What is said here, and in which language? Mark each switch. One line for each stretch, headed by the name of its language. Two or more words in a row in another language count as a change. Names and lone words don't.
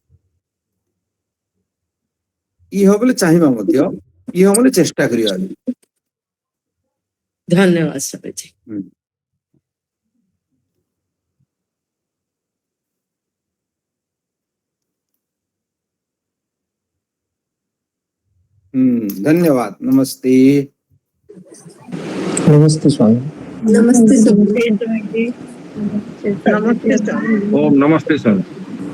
Odia: ଇହ ବୋଲେ ଚାହିଁବା ମଧ୍ୟ, ଇହ ବୋଲେ ଚେଷ୍ଟା କରିବା। ଧନ୍ୟବାଦ ସ୍ୱାମୀଜୀ।
Hindi: धन्यवाद। नमस्ते। नमस्ते स्वामी। नमस्ते स्वामी। नमस्ते स्वामी। ओम नमस्ते सर।